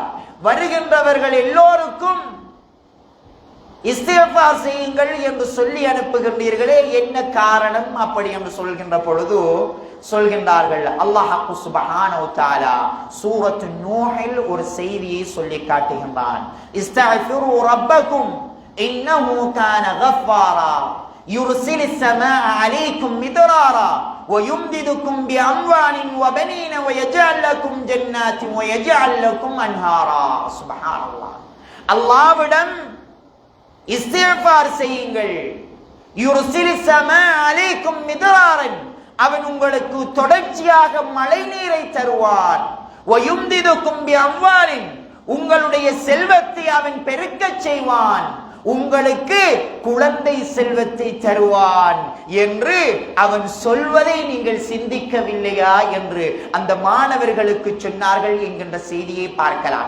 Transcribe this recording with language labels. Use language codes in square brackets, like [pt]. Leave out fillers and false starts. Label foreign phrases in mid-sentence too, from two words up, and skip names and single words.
[ta] வருகின்றவர்கள் எல்லோருக்கும் இஸ்திக்ஃபார் செய்யுங்கள் என்று சொல்லி அனுப்புகின்றீர்களே, என்ன காரணம் அப்படி என்று சொல்கின்ற பொழுது சொல்கின்றார்கள், [ar] الله سبحانه وتعالى [ta] சூரத்து நூஹில் ஒரு செய்தியை சொல்லி காட்டுகின்றான். [ar] استغفروا ربكم إنه كان غفارا يرسل السماء عليكم مدرارا ويمددكم بأموال وبنين ويجعل لكم جنات ويجعل لكم أنهارا. سبحان الله. [ta] அல்லாஹ்விடம் இஸ்திக்ஃபார் செய்யுங்கள். [ar] يرسل السماء عليكم مدرارا, [ta] அவன் உங்களுக்கு தொடர்ச்சியாக மழை நீரை தருவான். [ar] ويمددكم بأموال, [ta] உங்களுடைய செல்வத்தை அவன் பெருக்கச் செய்வான். உங்களுக்கு குழந்தை செல்வத்தை தருவான் என்று அவன் சொல்வதை நீங்கள் சிந்திக்கவில்லையா என்று அந்த மாணவர்களுக்கு சொன்னார்கள் என்கின்ற செய்தியை பார்க்கலாம்.